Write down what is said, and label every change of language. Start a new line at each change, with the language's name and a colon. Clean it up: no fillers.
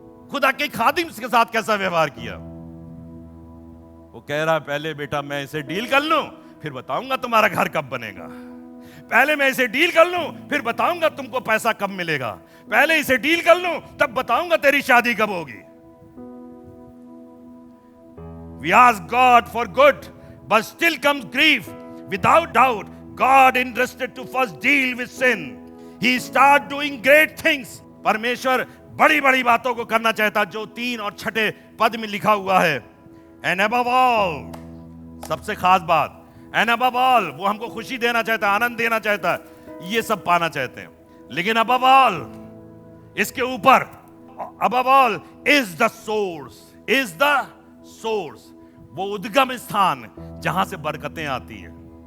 Hindi: खुदा के खादिम के साथ कैसा व्यवहार किया? वो कह रहा पहले बेटा मैं इसे डील कर लूं फिर बताऊंगा तुम्हारा घर कब बनेगा। पहले मैं इसे डील कर लूं फिर बताऊंगा तुमको पैसा कब मिलेगा। पहले इसे डील कर लूं तब बताऊंगा तेरी शादी कब होगी।
English: We ask God for good, but still comes grief. Without doubt, God interested to first deal with sin. He start doing great things.
Hindi: परमेश्वर बड़ी बड़ी बातों को करना चाहता जो 3 और 6 पद में लिखा हुआ है।
English: And above all,
Hindi: सबसे खास बात,
English: and above all,
Hindi: वो हमको खुशी देना चाहता है, आनंद देना चाहता है, ये सब पाना चाहते हैं। लेकिन
English: above all,
Hindi: इसके ऊपर,
English: above all is the
Hindi: source, is the source, वो उद्गम स्थान जहां से बरकतें आती हैं।